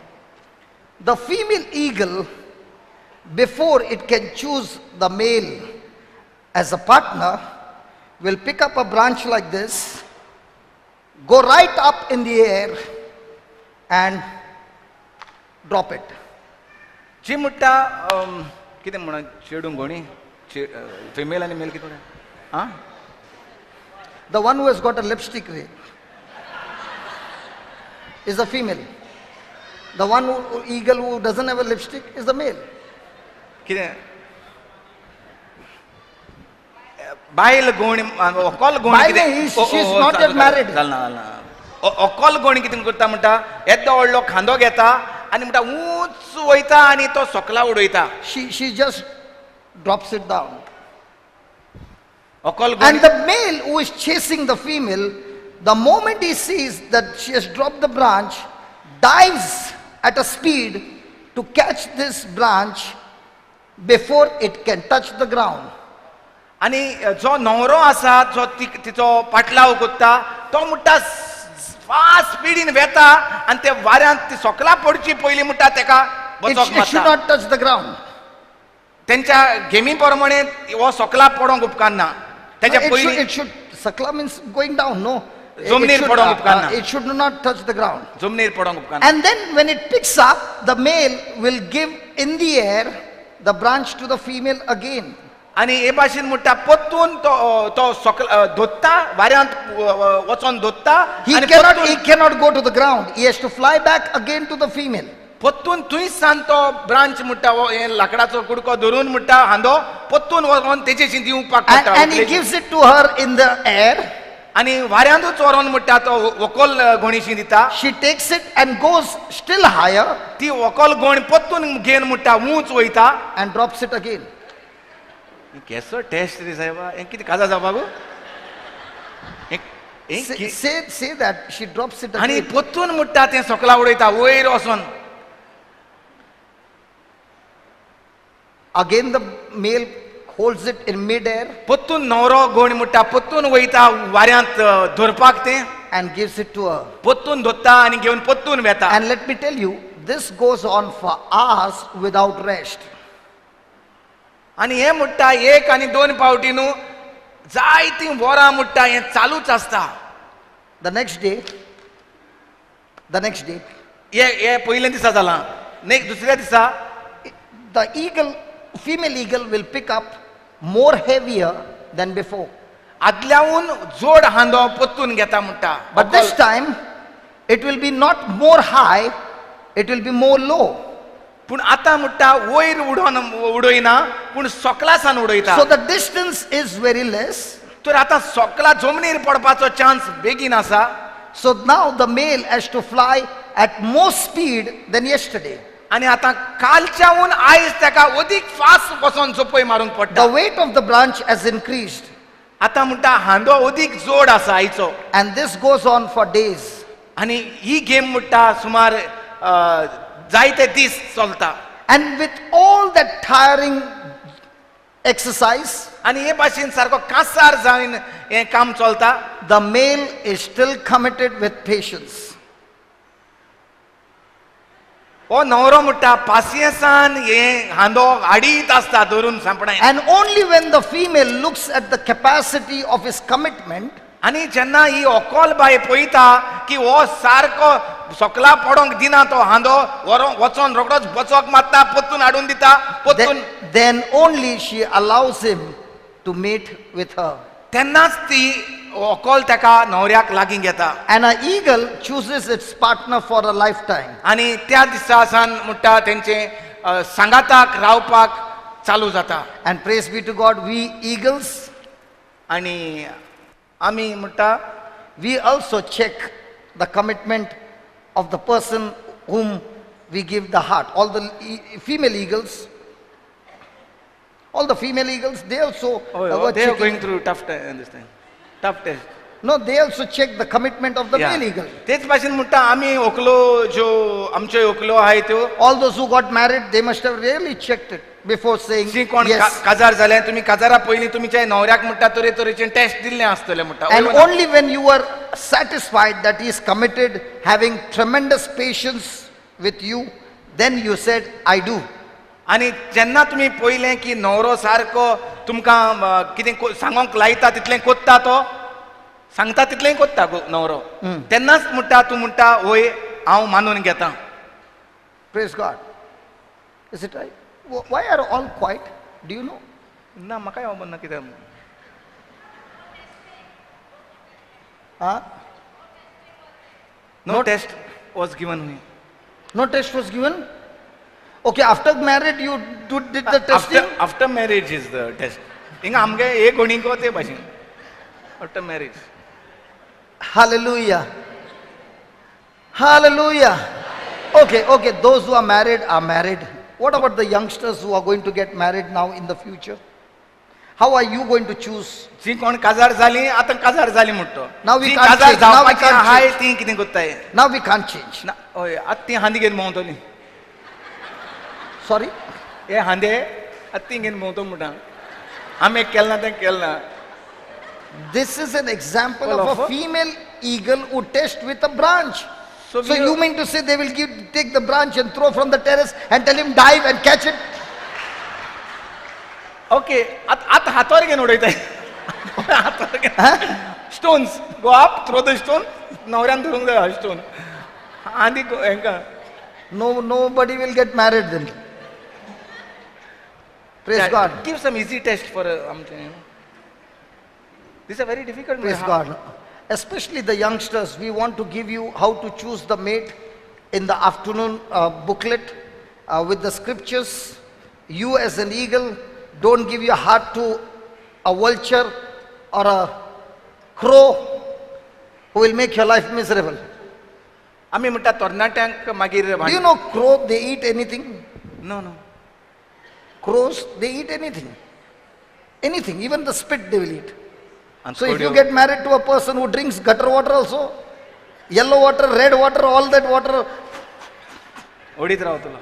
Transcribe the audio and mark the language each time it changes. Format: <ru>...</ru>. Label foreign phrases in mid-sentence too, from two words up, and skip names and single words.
<en>The female eagle, before it can choose the male as a partner, will pick up a branch like this, go right up in the air and drop it.</en> <kok>जी म्हणटा कितें म्हणून चेडूं घोणी फिमेल आनी मेल कितें आं?</kok> <en>The one who has got a lipstick ring is a female. The one eagle who doesn't have a lipstick is the male.</en> <kok>कितें बायल घोणी अकोल घोणी बायल न्ही,</kok> <en>she's not yet married.</en> <kok>अकोल घोणी कितें करता म्हणटा येदो व्हडलो खांदो घेता आनी म्हणटा उंच वयता आनी तो सकला उडयता.</kok> <en>She just drops it down.</en> <kok>अकोल</kok> <en>And</en> <kok>घोणी</kok> <en>the male who is chasing the female, the moment he sees that she has dropped the branch, dives at a speed to catch this branch before it can touch the ground.</en> <kok>आनी जो न्हवरो आसा जो तिचो पाटलाव कोत्ता तो म्हणटा फास्ट स्पिडीन वेता आनी ते वाऱ्यांत ती सकला पडची पयलीं म्हणटा तेका बचोक</kok> <en>It should</en> <kok>मारता.</kok> <en>not touch the ground.</en> <kok>तेंच्या गेमी प्रमाणे हो सकला पडोंक उपकारना. तेच्या पयलीं</kok> <en>It should, sakla means going down, no?</en> <kok>Jomnir podong upkarna.</kok> <en>It should not touch the ground.</en> <kok>जमनीर पडोंक उपकारना.</kok> <en>And then when it picks up, the male will give in the air the branch to the female again.</en> <kok>आनी हे भाशेन म्हणटा पत्तून तो सकला धोत्ता वाऱ्यांत वचोन धोत्ता</kok> <en>He</en> <kok>आनी</kok> <en>cannot go to the ground. He has to fly back again to the female.</en> <kok>पत्तून थंयच सान तो ब्रांच म्हणटा हे लाकडाचो कुडको धरून म्हणटा हांदो पत्तून वचोन तेजेशी दिवपाक पडटा.</kok> <en>And he gives it to her in the air.</en> <kok>आनी वाऱ्यांतूच व्हरोन म्हणटा तो वकोल घोणीशी दिता.</kok> <en>She takes it and goes still higher</en> <kok>ती वकोल घोण पत्तून घेवन म्हणटा उंच वयता.</kok> <en>and drops it again.</en> <kok>केसो टेस्ट रे साहेबा हें कितें काजा जावपा गो?</kok> <en>Say that she drops it</en> <kok>आनी</kok> <en>again.</en> <kok>पत्तून म्हणटा तें सकला उडयता वयर वचोन.</kok> <en>Again the male holds it in mid-air</en> <kok>पत्तून न्हवरो घोण म्हणटा पत्तून वयता वाऱ्यांत धरपाक तें</kok> <en>and gives it to her.</en> <kok>पत्तून धरता आनी घेवन पत्तून वेता.</kok> <en>And let me tell you, this goes on for hours without rest.</en> <kok>आनी हे म्हणटा एक आनी दोन पावटी न्हू जायतीं वरां म्हणटा हें चालूच आसता.</kok> <en>The next day,</en> <kok>हे पयल्या दिसा जालां. दुसऱ्या दिसा</kok> <en>the eagle, female eagle will pick up more heavier than before.</en> <kok>आदल्याहून जोड हांदो पत्तून घेता म्हणटा.</kok> <en>But this time, it will be not more high, it will be more low.</en> <kok>पूण आतां म्हणटा वयर उडयना पूण सकला सान उडयता.</kok> <en>So the distance is very less.</en> <kok>तर आतां सकला जमनीर पडपाचो चान्स बेगीन आसा.</kok> <en>So now the male has to fly at more speed than yesterday.</en> <kok>आनी आतां कालच्याहून आयज ताका अदीक फास्ट वचोन झोपय मारूंक पडटा.</kok> <en>The weight of the branch has increased.</en> <kok>आतां म्हणटा हांदो अदीक जोड आसा आयचो.</kok> <en>And this goes on for days.</en> <kok>आनी ही गेम म्हणटा सुमार जायते दीस चलता.</kok> <en>And with all that tiring exercise,</en> <kok>आनी हे भाशेन सारको कांसार जावन हें काम चलता.</kok> <en>the male is still committed with patience.</en> <kok>हो न्हवरो म्हणटा पासियेंसान हे हांदो हाडीत आसता धरून सांपणाय.</kok> <en>And only when the female looks at the capacity of his commitment,</en> <kok>आनी जेन्ना ही ओकोल बाय पळयता की हो सारको सोकला पडोंक दिना तो हांदो वचोन रोकडोच बचोक मारता, पोत्तून हाडून दिता, पोत्तून</kok> <en>then only she allows him to mate with her.</en> <kok>तेन्नाच ती ओकोल तेका न्हवऱ्याक लागीं घेता.</kok> <en>And an eagle chooses its partner for a lifetime.</en> <kok>आनी त्या दिसा सावन म्हणटा तेंचे सांगाताक रावपाक चालू जाता.</kok> <en>And praise be to God, we eagles,</en> <kok>आनी आमी म्हणटा</kok> <en>we also check the commitment of the person whom we give the heart. All the female eagles, they also were they are checking. going through tough time, understand, tough test. No, they also check the commitment of the male eagle.</en> <kok>तेच भाशेन म्हणटा आमी ओकलो ज्यो आमच्यो ओकलो आहाय त्यो</kok> <en>All those who got married, they must have really checked it before saying</en> <kok>जी कोण</kok> <en>yes.</en> <kok>काजार जाले तुमी काजारा पयलीं तुमच्या न्हवऱ्याक म्हणटा तरे तरेचे टेस्ट दिल्ले आसतले म्हणटा.</kok> <en>And only when you were satisfied that he is committed, having tremendous patience with you, then you said, I do.</en> <kok>आनी जेन्ना तुमी पयलें की न्हवरो सारको तुमकां कितें सांगोंक लायता तितलें कोत्ता तो, सांगता तितलें कोत्ता न्हवरो, तेन्नाच म्हणटा तूं म्हणटा वय हांव मानून घेता.</kok> <en>Praise God. Is it right? Why are all quiet? Do you know?</en> <kok>ना म्हाकाय खबर ना कित्याक. Huh?</kok> <en>No test was given me. No test was given? Okay, after married you did the testing? After marriage is the test.</en> <kok>हिंगा आमगे एक कोणीको ते भाशेन.</kok> <en>After marriage. Hallelujah. Hallelujah. Okay, those who are married are married. What about the youngsters who are going to get married now in the future? How are you going to choose?</en> <kok>जी कोण काजार जाली आतां काजार जाली म्हणटो.</kok> <en>Now we</en> <kok>जी</kok> <en>can't</en> <kok>काजार</kok> <en>change. Now we</en> <kok>जावपाची</kok> <en>can't</en> <kok>आहाय</kok> <en>change.</en> <kok>ती कितें कोत्ताय.</kok> <en>Now we can't change.</en> <kok>ना हय आतां ती हांदी घेवन भोंवतली.</kok> <en>Sorry?</en> <kok>हे हांदे आतां ती घेवन भोंवतो म्हणटा. आमी केलें ना तें केलें ना.</kok> <en>This is an example Well, of a female eagle who tests with a branch. So you mean to say they will take the branch and throw from the terrace and tell him dive and catch it?</en> <kok>ओके आतां हातोर घेवन उडयताय. हातोर घेवन</kok> <en>stones go up throw the stone</en> <kok>न्हवऱ्यान धरूंक जाय स्टोन आनी हेंका.</kok> <en>Nobody will get married then. Praise God. Give some easy test for this is a very difficult. Praise God. Especially the youngsters, we want to give you how to choose the mate in the afternoon booklet with the scriptures. You as an eagle, don't give your heart to a vulture or a crow who will make your life miserable.</en> <kok>आमी म्हणटा तरणाट्यांक मागीर.</kok> <en>Do you know crow, they eat anything? No. Crows, they eat anything. Anything, even the spit they will eat. And So if you get married to a person who drinks gutter water also, yellow water, red water, all that water,</en> <kok>ओडीत रावतलो.</kok>